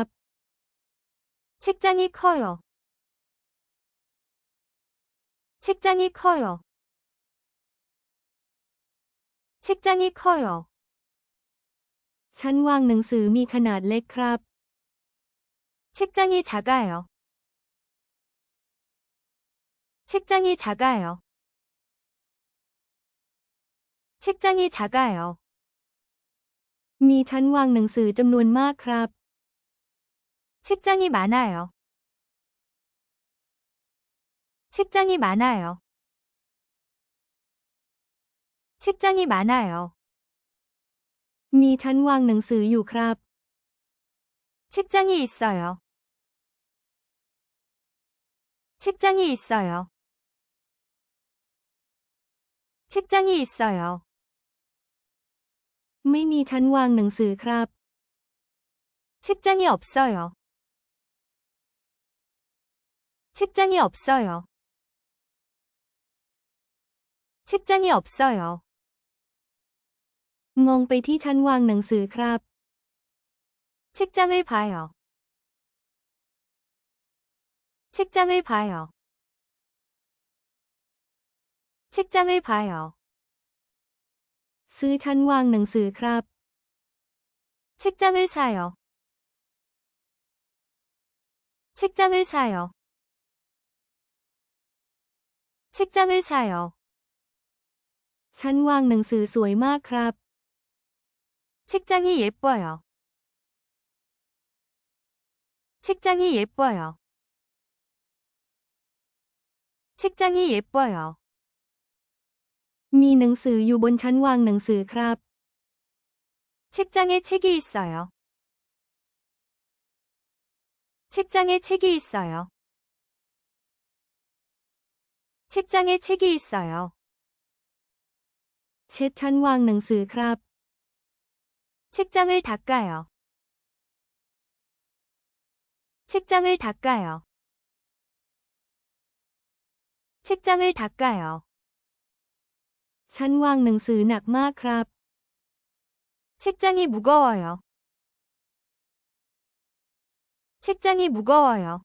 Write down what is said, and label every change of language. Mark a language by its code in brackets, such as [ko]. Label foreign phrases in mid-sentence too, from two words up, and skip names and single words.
[ko] 책장이 커요. 책장이 커요. 책장이 커요. [th] ชั้นวางหนังสือมีขนาดเล็กครับ [ko] 책장이 작아요. 책장이 작아요. 책장이 작아요. [th] มีชั้นวางหนังสือจำนวนมากครับ [ko] 책장이 많아요. 책장이 많아요. 책장이 많아요. [th] มีชั้นวางหนังสืออยู่ครับ [ko] 책장이 있어요. 책장이 있어요. 책장이 있어요. [th] ไม่มีชั้นวางหนังสือครับ [ko] 책장이 없어요. 책장이 없어요. 책장이 없어요. [th] มองไปที่ชั้นวางหนังสือครับ [ko] 책장을 봐요. 책장을 봐요. 책장을 봐요. [th] ซื้อชั้นวางหนังสือครับ [ko] 책장을 사요. 책장을 사요. 책장을 사요. [th] ชั้นวางหนังสือสวยมากครับ [ko] 책장이 예뻐요. 책장이 예뻐요. 책장이 예뻐요. [th] มีหนังสืออยู่บนชั้นวางหนังสือครับ [ko] 책장에 책이 있어요. 책장에 책이 있어요. 책장에 책이 있어요. [th] เช็ดชั้นวางหนังสือครับ [ko] 책장을 닦아요. 책장을 닦아요. 책장을 닦아요. [th] ชั้นวางหนังสือหนักมากครับ [ko] 책장이 무거워요. 책장이 무거워요.